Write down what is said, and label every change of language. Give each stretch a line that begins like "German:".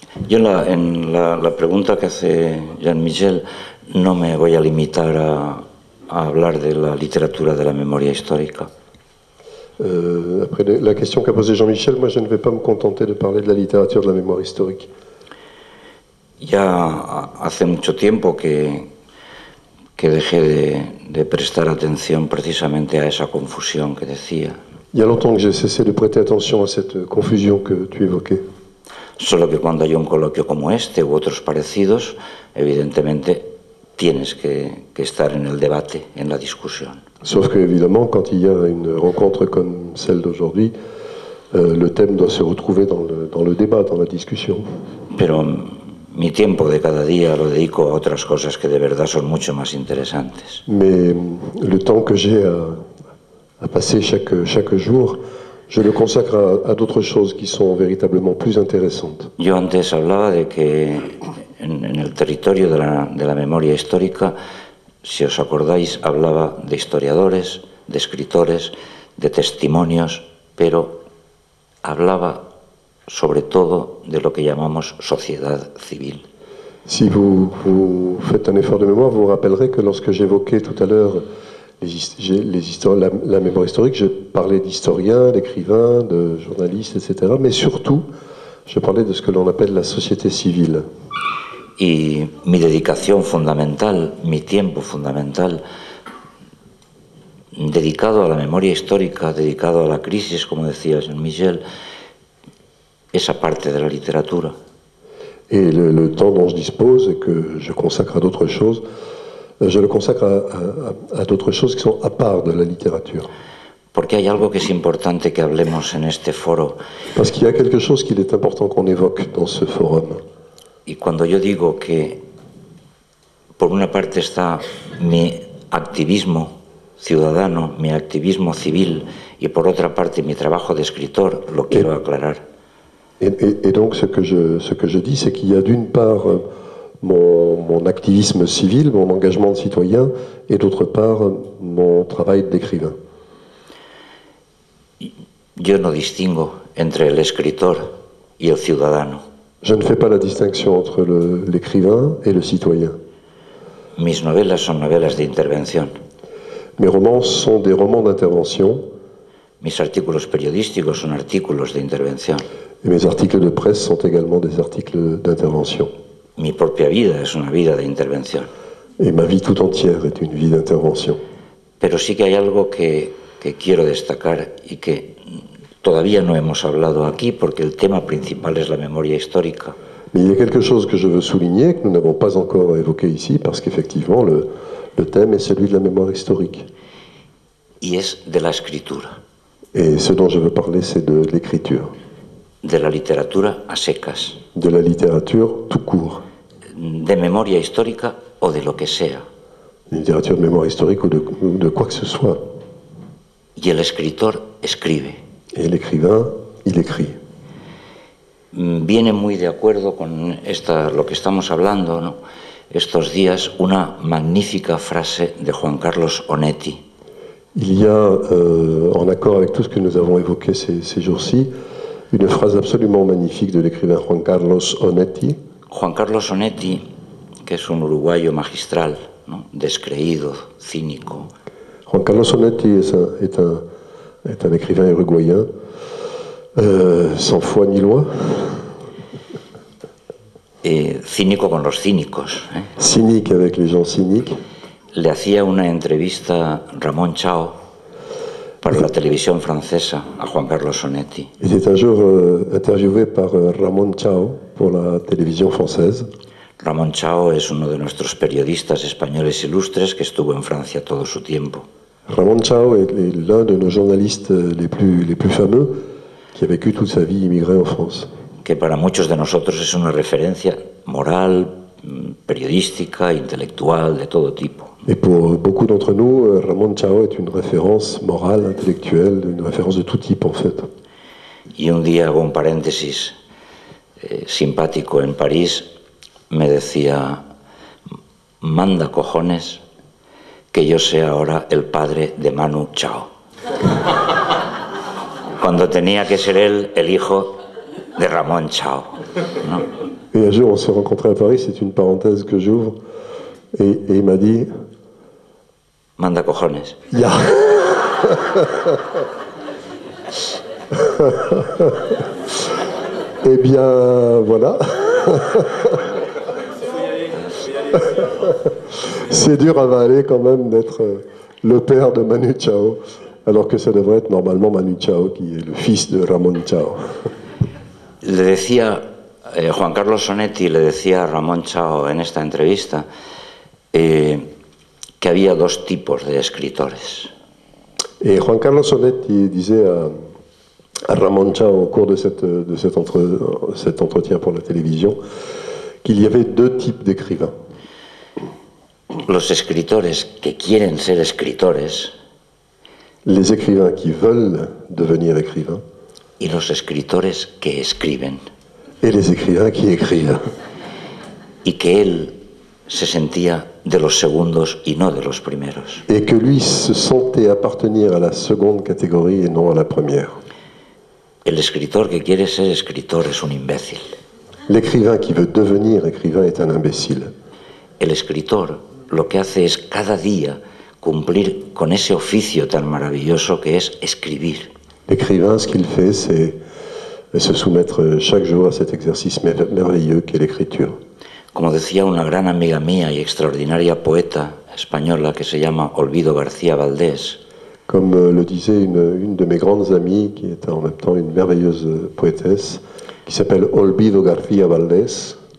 Spanish: En la pregunta que hace Jean-Michel no me voy a limitar a hablar de la literatura de la memoria histórica.
French: Après la question qu'a posée Jean-Michel, moi je ne vais pas me contenter de parler de la littérature de la mémoire historique.
Spanish: Ya hace mucho tiempo que dejé de prestar atención precisamente a esa confusión que decía.
French: Il y a longtemps que j'ai cessé de prêter attention à cette confusion que tu évoquais.
Spanish: Solo que cuando hay un coloquio como este u otros parecidos, evidentemente tienes que estar en el debate, en la discusión.
French: Sauf que, évidemment, quand il y a une rencontre comme celle d'aujourd'hui, le thème doit se retrouver dans le débat, dans la discussion.
Spanish: Pero mi tiempo de cada día lo dedico a otras cosas que de verdad son mucho más interesantes.
French: Mais le temps que j'ai à passer chaque jour, je le consacre à d'autres choses qui sont véritablement plus intéressantes.
Spanish: Yo antes hablaba de que en el territorio de la memoria histórica, si os acordáis, hablaba de historiadores, de escritores, de testimonios, pero hablaba sobre todo de lo que llamamos sociedad civil.
French: Si vous faites un effort de mémoire, vous vous rappellerez que lorsque j'évoquais tout à l'heure la mémoire historique, je parlais d'historiens, d'écrivains, de journalistes, etc. Mais surtout, je parlais de ce que l'on appelle la société civile.
Spanish: Y mi dedicación fundamental, mi tiempo fundamental, dedicado a la memoria histórica, dedicado a la crisis, como decía Jean-Michel, esa parte de la literatura.
French: Et le temps dont je dispose et que je consacre à d'autres choses, je le consacre à d'autres choses qui sont à part de la littérature.
Spanish: Porque hay algo que es importante que hablemos en este foro.
French: Parce qu'il y a quelque chose qu'il est important qu'on évoque dans ce forum.
Spanish: Y cuando yo digo que por una parte está mi activismo ciudadano, mi activismo civil, y por otra parte mi trabajo de escritor, lo quiero aclarar.
French: Et donc ce que je dis, c'est qu'il y a d'une part mon activisme civil, mon engagement de citoyen, et d'autre part mon travail d'écrivain.
Spanish: Yo no distingo entre el escritor y el ciudadano.
French: Je ne fais pas la distinction entre l'écrivain et le citoyen.
Spanish: Mis novelas son novelas de intervención.
French: Mes romans sont des romans d'intervention
Spanish: Mis artículos periodísticos son artículos de intervención.
French: et mes articles de presse sont également des articles d'intervention.
Spanish: Mi propia vida es una vida de intervención.
French: Et ma vie tout entière est une vie d'intervention.
Spanish: Pero sí que hay algo que quiero destacar y que todavía no hemos hablado aquí porque el tema principal es la memoria histórica.
French: Mais il y a quelque chose que je veux souligner, que nous n'avons pas encore évoqué ici, parce qu'effectivement, le thème est celui de la mémoire historique.
Spanish: Y es de la escritura,
French: Et ce dont je veux parler, c'est de l'écriture,
Spanish: de la literatura a secas,
French: de la littérature tout court,
Spanish: de memoria histórica o de lo que sea.
French: littérature de mémoire historique ou de quoi que ce soit.
Spanish: Y el escritor escribe.
French: Et l'écrivain, il écrit.
Spanish: Viene muy de acuerdo con lo que estamos hablando, ¿no? Estos días, una magnífica frase de Juan Carlos Onetti.
French: Il y a, en accord avec tout ce que nous avons évoqué ces jours-ci, une phrase absolument magnifique de l'écrivain Juan Carlos Onetti.
Spanish: Juan Carlos Onetti, que es un uruguayo magistral, ¿no? Descreído, cínico.
French: Juan Carlos Onetti est un écrivain uruguayen, sans foi ni loi.
Spanish: Cínico con los cínicos.
French: Cynique avec les gens cyniques.
Spanish: Le hacía una entrevista Ramón Chao para la televisión francesa a Juan Carlos Onetti.
French: Il était un jour interviewé par Ramón Chao pour la télévision française.
Spanish: Ramón Chao es uno de nuestros periodistas españoles ilustres que estuvo en Francia todo su tiempo.
French: Ramón Chao est l'un de nos journalistes les plus fameux qui a vécu toute sa vie immigré en France.
Spanish: Que para muchos de nosotros es una referencia moral, periodística, intelectual, de todo tipo.
French: Et pour beaucoup d'entre nous, Ramón Chao est une référence morale, intellectuelle, une référence de tout type en fait.
Spanish: Y un día, hago un paréntesis simpático, en París me decía, manda cojones que yo sea ahora el padre de Manu Chao. Cuando tenía que ser él el hijo de Ramón Chao, ¿no?
French: Et un jour, on s'est rencontrés à Paris, c'est une parenthèse que j'ouvre, et il m'a dit...
Spanish: Manda cojones. Ya.
French: Eh bien, voilà. C'est dur à avaler quand même d'être le père de Manu Chao, alors que ça devrait être normalement Manu Chao, qui est le fils de Ramón Chao.
Spanish: Le decía, Juan Carlos Onetti le decía a Ramón Chao en esta entrevista que había dos tipos de escritores.
French: Et Juan Carlos Onetti disait à Ramón Chao au cours de cet entretien pour la télévision qu'il y avait deux types d'écrivains.
Spanish: Los escritores que quieren ser escritores.
French: Les écrivains qui veulent devenir écrivains.
Spanish: Y los escritores que escriben.
French: Et les écrivains qui écrivent.
Spanish: Y que él se sentía de los segundos y no de los primeros.
French: Et que lui se sentait appartenir à la seconde catégorie et non à la première.
Spanish: El escritor que quiere ser escritor es un imbécil.
French: L'écrivain qui veut devenir écrivain est un imbécile.
Spanish: El escritor lo que hace es cada día cumplir con ese oficio tan maravilloso que es escribir.
French: L'écrivain, ce qu'il fait, c'est se soumettre chaque jour à cet exercice merveilleux qu'est l'écriture.
Spanish: Como decía una gran amiga mía y extraordinaria poeta española que se llama Olvido García Valdés.
French: Comme le disait une de mes grandes amies, qui est en même temps une merveilleuse poétesse, qui s'appelle Olvido García Valdés.